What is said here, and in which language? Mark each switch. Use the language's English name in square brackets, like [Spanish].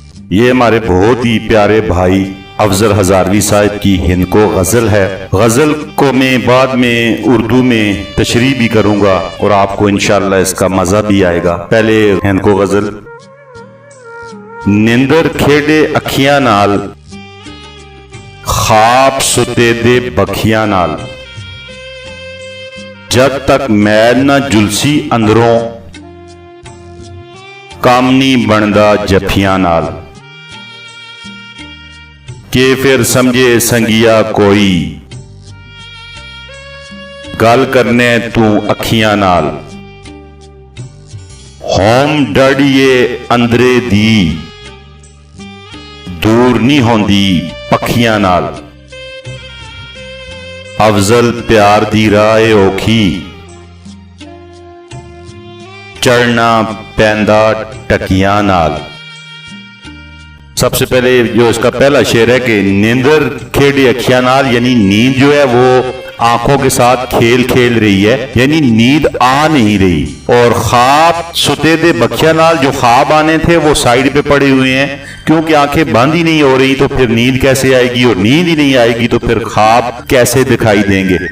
[Urdu] یہ ہمارے بہت ہی پیارے بھائی افضل ہزاروی صاحب کی ہند کو غزل ہے. غزل کو میں بعد میں اردو میں تشریح بھی کروں گا اور آپ کو انشاءاللہ اس کا مزہ بھی آئے گا. پہلے ہند کو غزل. [Northern Hindko] نیندر کھیڑے اکھیاں نال خواب ستے دے بکھیاں نال جب تک میل نہ جلسی اندروں کام نہیں بندا جفیاں نال کہ پھر سمجھے سنگیا کوئی گل کرنے تو اکھیاں نال ہوم ڈڑیے اندرے دی دور نہیں ہوندی پکھیاں نال افضل پیار دی رائے اوکھی چڑھنا پیندا ٹکیاں نال. [Urdu] سب سے پہلے جو اس کا پہلا شعر ہے کہ [Northern Hindko] نیندر کھیڑے اکھیاں نال [Urdu] یعنی نیند جو ہے وہ آنکھوں کے ساتھ کھیل کھیل رہی ہے، یعنی نیند آ نہیں رہی. اور [Northern Hindko] خواب ستے دے بکھیاں نال [Urdu] جو خواب آنے تھے وہ سائیڈ پہ پڑے ہوئے ہیں کیونکہ آنکھیں بند ہی نہیں ہو رہی تو پھر نیند کیسے آئے گی، اور نیند ہی نہیں آئے گی تو پھر خواب کیسے دکھائی دیں گے.